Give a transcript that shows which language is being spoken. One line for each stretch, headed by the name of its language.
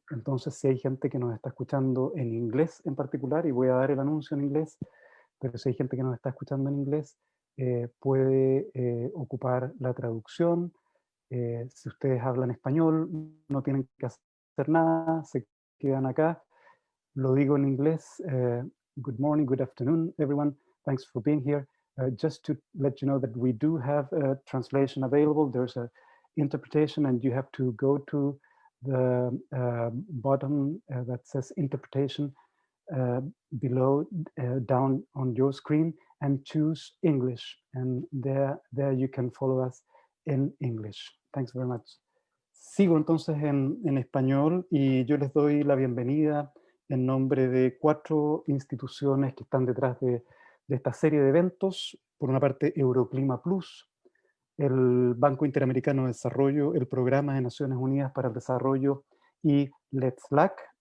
Spanish: Entonces, si hay gente que nos está escuchando en inglés en particular, y voy a dar el anuncio en inglés, pero si hay gente que nos está escuchando en inglés, puede ocupar la traducción. Si ustedes hablan español, no tienen que hacer nada, se quedan acá. Lo digo en inglés.
English: Good morning, good afternoon, everyone. Thanks for being here. Just to let you know that we do have a translation available. There's a interpretation, and you have to go to the bottom that says interpretation uh, below, down on your screen, and choose English. And there you can follow us in English. Thanks very much.
Spanish: Sigo entonces en español y yo les doy la bienvenida en nombre de 4 instituciones que están detrás de esta serie de eventos. Por una parte, Euroclima Plus, el Banco Interamericano de Desarrollo, el Programa de Naciones Unidas para el Desarrollo y Let's LAC.